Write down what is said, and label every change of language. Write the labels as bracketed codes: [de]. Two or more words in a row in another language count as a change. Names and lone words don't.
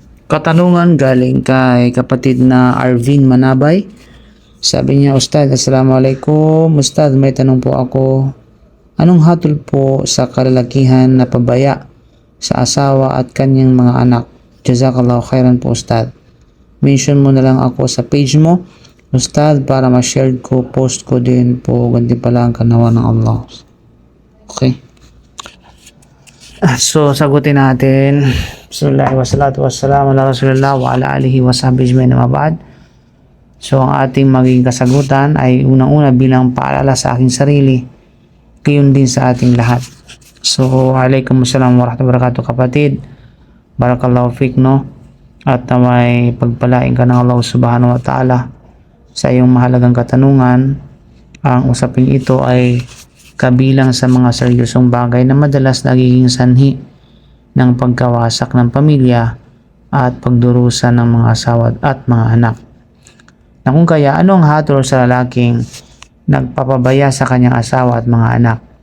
[tl] Katanungan galing kay kapatid na Arvin Manabay. Sabi niya, Ustad, Assalamualaikum. Ustad, may tanong po ako. Anong hatol po sa kalalakihan na pabaya sa asawa at kanyang mga anak? [ar] جزاك الله خيرا [tl] po, Ustad. Mention mo na lang ako sa page mo, Ustad, para ma-share ko, post ko din po. Ganti pala ang kanawa ng Allah. Okay. So, sagutin natin. [ar] بسم الله والصلاة والسلام على رسول الله وعلى آله وصحبه أجمعين أما بعد. [tl] So, ang ating magiging kasagutan ay unang-una bilang paalala sa aking sarili, gayon din sa ating lahat. So, [ar] وعليكم السلام ورحمة الله وبركاته, [tl] kapatid. [ar] بارك الله فيك, [tl] no? At may pagpalain ka ng Allah [ar] سبحانه وتعالى [tl] sa iyong mahalagang katanungan. Ang usaping ito ay kabilang sa mga seryosong bagay na madalas nagiging sanhi ng pagkawasak ng pamilya at pagdurusa ng mga asawa at mga anak. Na kung kaya, anong hatol sa lalaking nagpapabaya sa kanyang asawa at mga anak?